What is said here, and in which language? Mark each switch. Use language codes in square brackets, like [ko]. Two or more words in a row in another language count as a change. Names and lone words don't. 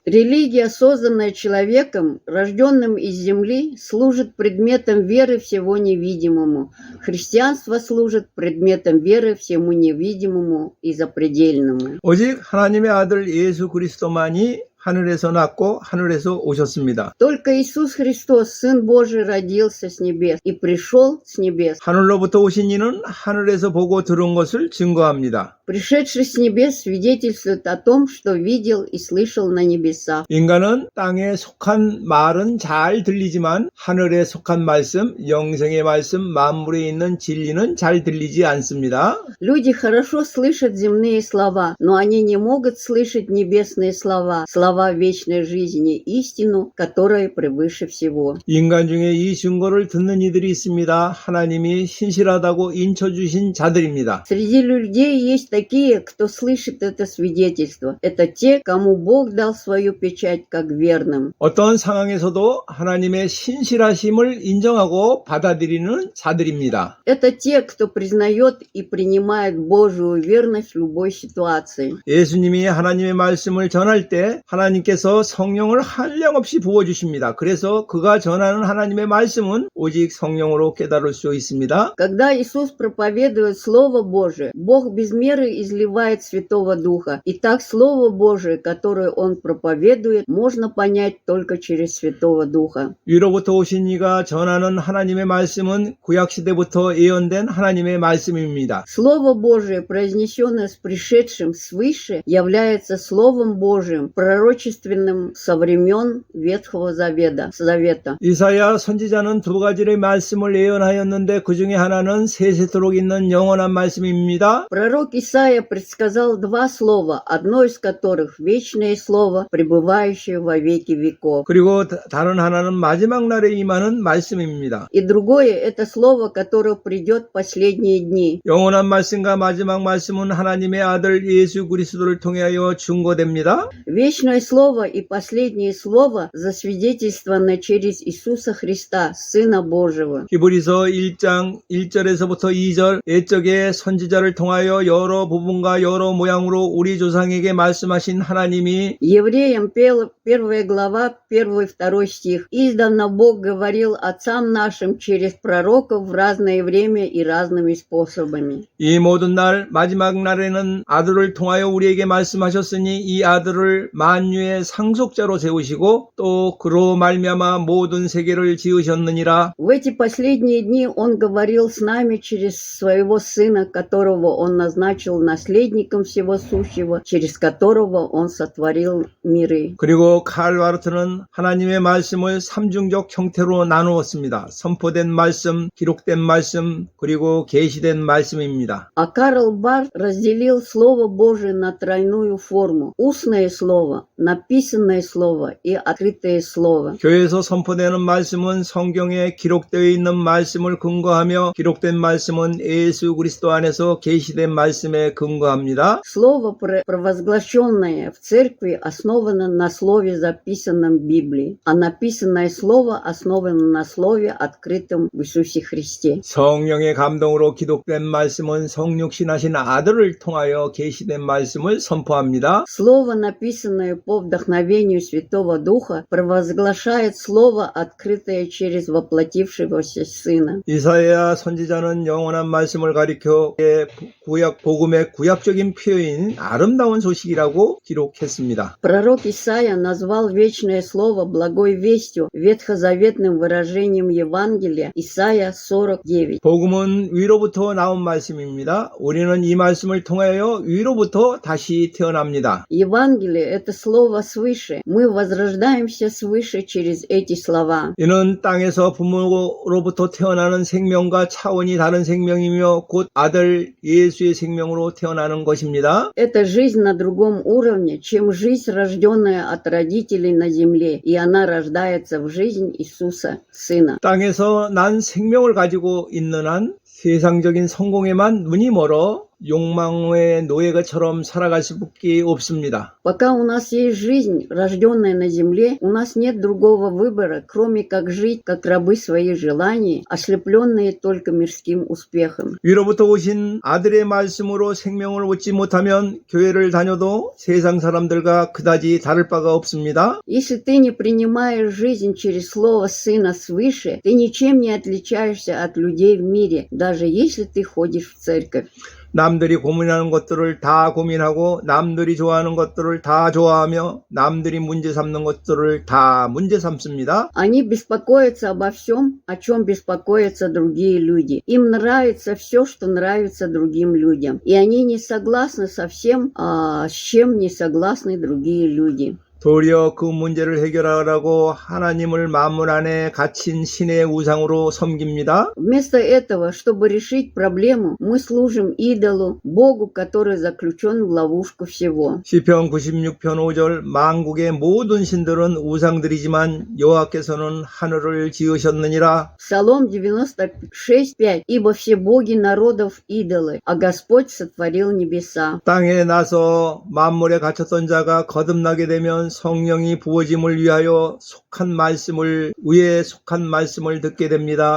[ru] Религия, созданная человеком, рожденным из земли, служит предметом веры всего невидимому. Христианство служит предметом веры всему невидимому и запредельному. [ko] 오직 하나님의 아들 예수 그리스도만이 하늘에서 났고 하늘에서 오셨습니다. [ru] Только Иисус Христос, Сын Божий, родился с небес и пришел с небес. [ko] 하늘로부터 오신 이는 하늘에서 보고 들은 것을 증거합니다. [ru] Пришедший с небес свидетельствует о том, что видел и слышал на небесах. [ko] 인간은 땅에 속한 말은 잘 들리지만 하늘에 속한 말씀, 영생의 말씀, 만물에 있는 진리는 잘 들리지 않습니다. [ru] Люди хорошо слышат земные слова, но они не могут слышать небесные слова, слова вечной жизни, истину, которая превыше всего. [ko] 인간 중에 이 증거를 듣는 이들이 있습니다. 하나님이 신실하다고 인쳐주신 자들입니다. [ru] Среди людей есть такие, кто слышит это свидетельство. Это те, кому Бог дал свою печать как верным. [ko] 어떤 상황에서도 하나님의 신실하심을 인정하고 받아들이는 자들입니다. [ru] Это те, кто признает и принимает Божию верность в любой ситуации. [ko] 예수님이 하나님의 말씀을 전할 때 하나님께서 성령을 한량없이 부어주십니다. 그래서 그가 전하는 하나님의 말씀은 오직 성령으로 깨달을 수 있습니다. [ru] Когда Иисус проповедует Слово Божие, Бог без меры изливает Святого Духа. И так Слово Божие, которое Он проповедует, можно понять только через Святого Духа. [ko] 위로부터 오신 이가 전하는 하나님의 말씀은 구약시대부터 예언된 하나님의 말씀입니다. [ru] Слово Божие, произнесенное с пришедшим свыше, является Словом Божиим, пророчественным со времен Ветхого Завета. [ko] 이사야 선지자는 두 가지의 말씀을 예언하였는데 그 중에 하나는 세세토록 있는 영원한 말씀입니다. [ru] Пророк Исаия предсказал два слова, одно из которых вечное слово, пребывающее во веки веков. [ko] 그리고 다른 하나는 마지막 날에 임하는 말씀입니다. [ru] И другое – это слово, которое придет в последние дни. [ko] 영원한 말씀과 마지막 말씀은 하나님의 아들 예수 그리스도를 통하여 증거됩니다. [ru] Вечное слово и последнее слово засвидетельствовано через Иисуса Христа, Сына Божьего. [ko] 히브리서 1장 1절에서부터 2절 옛적의 선지자를 통하여 여러 부분과 여러 모양으로 우리 조상에게 말씀하신 하나님이 [ru] Евреям 1 глава, 1-2 стих. «Издавна Бог говорил отцам нашим через пророков в разное время и разными способами». [ko] 이 모든 날 마지막 날에는 아들을 통하여 우리에게 말씀하셨으니 이 아들을 만유의 상속자로 세우시고 또 그로 말미암아 모든 세계를 지으셨느니라. [ru] В эти последние дни Он говорил с нами через Своего Сына, которого Он назначил наследником всего сущего, через которого Он сотворил миры. [ko] 그리고 칼 바르트는 하나님의 말씀을 삼중적 형태로 나누었습니다. 선포된 말씀, 기록된 말씀, 그리고 계시된 말씀입니다. [ru] А Карл Барт разделил Слово Божие на тройную форму. Устное Слово, написанное Слово и открытое Слово. [ko] 교회에서 선포되는 말씀은 성경에 기록되어 있는 말씀을 근거하며 기록된 말씀은 예수 그리스도 안에서 계시된 말씀에 근거합니다. [ru] Слово, провозглашенное в церкви, основано на слове, записанном в Библии, а написанное Слово основано на слове, открытом в Иисусе Христе. [ko] 성령의 감동으로 기록된 말씀은 성육신하신 아들을 통하여 계시된 말씀을 선포합니다. [ru] Слово, написанное по вдохновению Святого Духа, провозглашает Слово, открытое через воплотившегося Сына. [ko] 이사야 선지자는 영원한 말씀을 가리켜 구약 복음의 구약적인 표현인 아름다운 소식이라고 기록했습니다. [ru] Пророк Исаия назвал вечное слово благой вестью, ветхозаветным выражением Евангелия. Исаия 49. [ko] 복음은 위로부터 나온 말씀입니다. 우리는 이 말씀을 통하여 위로부터 다시 태어납니다. [ru] Евангелие – это слово свыше. Мы возрождаемся свыше через эти слова. [ko] 이는 땅에서 부모로부터 태어나는 생명과 차원이 다른 생명이며 곧 아들 예수의 생명으로 태어나는 것입니다. [ru] Это жизнь на другом уровне, чем жизнь, рожденная от родителей на земле, и она рождается в жизнь Иисуса, Сына. [ko] 땅에서 난 생명을 가지고 있는 한 세상적인 성공에만 눈이 멀어 욕망의 노예가처럼 살아갈 수밖에 없습니다. [ru] Пока у нас есть жизнь, рожденная на земле, у нас нет другого выбора, кроме как жить, как рабы своих желаний, ослепленные только мирским успехом. [ko] 위로부터 오신 아들의 말씀으로 생명을 얻지 못하면 교회를 다녀도 세상 사람들과 그다지 다를 바가 없습니다. [ru] Если ты не принимаешь жизнь через слово Сына свыше, ты ничем не отличаешься от людей в мире, даже если ты ходишь в церковь. [ko] 남들이 고민하는 것들을 다 고민하고 남들이 좋아하는 것들을 다 좋아하며 남들이 문제 삼는 것들을 다 문제 삼습니다. [ru] Они беспокоятся обо всем, о чем беспокоятся другие люди. Им нравится все, что нравится другим людям. И они не согласны со всем, с чем не согласны другие люди. [ko] 도리어 그 문제를 해결하라고 하나님을 만물 안에 갇힌 신의 우상으로 섬깁니다. [ru] Вместо этого, чтобы решить проблему, мы служим идолу, Богу, который заключен в ловушку всего. [ko] 시편 96편 5절 만국의 모든 신들은 우상들이지만 여호와께서는 하늘을 지으셨느니라. [ru] Псалом 96:5. Ибо все боги народов идолы, а Господь сотворил небеса. [ko] 땅에 나서 만물에 갇혔던 자가 거듭나게 되면 성령이 부어짐을 위하여 위에 속한 말씀을 듣게 됩니다.